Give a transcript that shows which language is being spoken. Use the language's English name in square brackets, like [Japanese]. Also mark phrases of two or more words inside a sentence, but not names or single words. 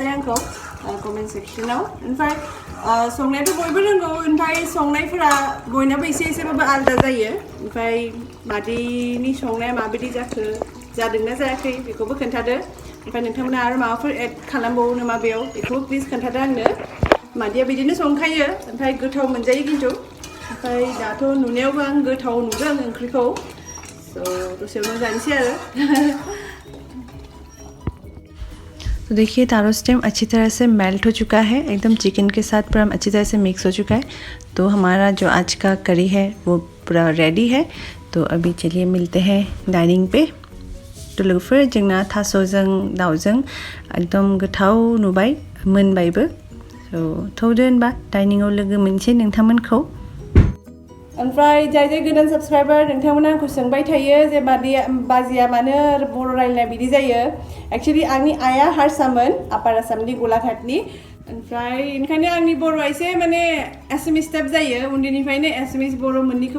[Bodo] आंखौ कमेन्ट सेक्सनाव ओमफ्राय संनायाथ' बयबो रोंगौ ओमफ्राय संनायफोरा बयनाबो एसेबाबो आलादा जायो ओमफ्राय मादैनि संनाया माबायदि जादोंना जायाखै बेखौबो खोन्थादो ओमफ्राय नोंथांमोना आरो माबाफोर एड खालामबावो नामा बेयाव बेखौबो प्लिज खोन्थादो आंनो मादैया बिदिनो संखायो ओमफ्राय गोथाव मोनजायो खिन्थु ओमफ्राय दाथ' नुनायावबो आं गोथाव नुदों ओंख्रिखौ स' दसेयावनो जानोसै आरो [Hindi] तो देखिए [English] taro stem [Hindi] अच्छी तरह से मेल्ट हो चुका है, एकदम चिकन के साथ पूरा अच्छी तरह से मिक्स हो चुका है। तो हमारा जो आज का करी है वो पूरा रेडी है। तो अभी चलिए मिलते हैं डाइनिंग पे। [Bodo] तो लोगोफोर जोंना थास'जों दाउजों एकदम गोथाव नुबाय मोनबायबो। थौदो होनबा डाइनिंआव लोगो मोनसै नोंथांमोनखौ। ओमफ्राय जाय गोदान साबस्क्राइबार नोंथांमोना आंखौ सोंबाय थायो जे बाजिया मानो बर' रायलायनाय बिदि जायो एक्चुअली आंनि आइया हारसामोन आपार आसामनि गलाघाटनि ओमफ्राय ओंखायनो आंनि बर'आ एसे माने एसामिस टाइप जायो उन्दैनिफ्रायनो एसामिस बर' मोननैखौबो